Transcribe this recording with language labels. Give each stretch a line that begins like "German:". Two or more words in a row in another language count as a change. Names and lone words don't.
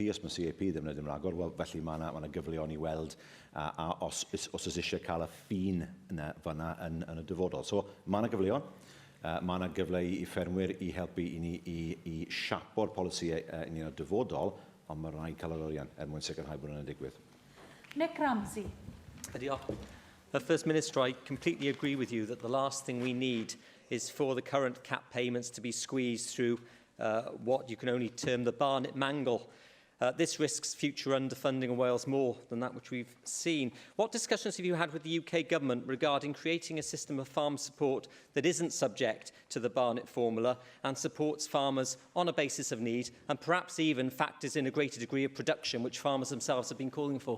Welsh: Os mae CAP ddim yn ragor, wel, felly mae yna gyfleon i weld os oes eisiau cael y ffin fyna yn y dyfodol. So mae yna gyfleon. Mae yna gyfle i ffermwyr i helpu i ni i siapo'r polisïau ni yn y dyfodol, ond mae rhaid cael yr oriau mwyn sicrhau bod yna'n digwydd.
English: Nick Ramsey. First Minister, I completely agree with you that the last thing we need is for the current cap payments to be squeezed through what you can only term the Barnet Mangle. This risks future underfunding of Wales more than that which we've seen. What discussions have you had with the UK Government regarding creating a system of farm support that isn't subject to the Barnet formula and supports farmers on a basis of need and perhaps even factors in a greater degree of production which farmers themselves have been calling for?